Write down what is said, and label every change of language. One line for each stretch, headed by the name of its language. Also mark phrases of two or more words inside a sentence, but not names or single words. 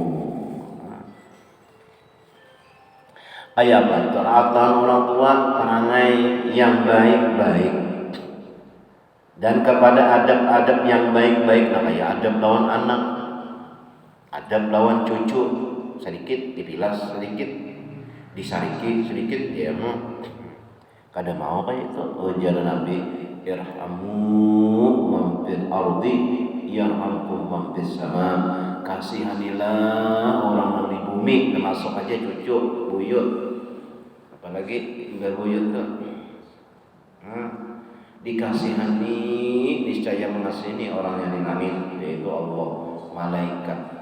Banjar: Ayat perhatian orang tua perangai yang baik-baik dan kepada adab-adab yang baik-baik. Nah, kayak adab lawan anak, adab lawan cucu, sedikit dipilas, sedikit disariki, sedikit ya kada mau kayak itu. Jalan Nabi,
Arabic: ارحموا من في الأرض يرحمكم من في السماء.
Banjar: Kasihanilah orang di bumi, termasuk aja cucu, buyut, apalagi tinggal buyut tuh. Dikasihani, niscaya mengasihani orang yang di langit, yaitu Allah, malaikat.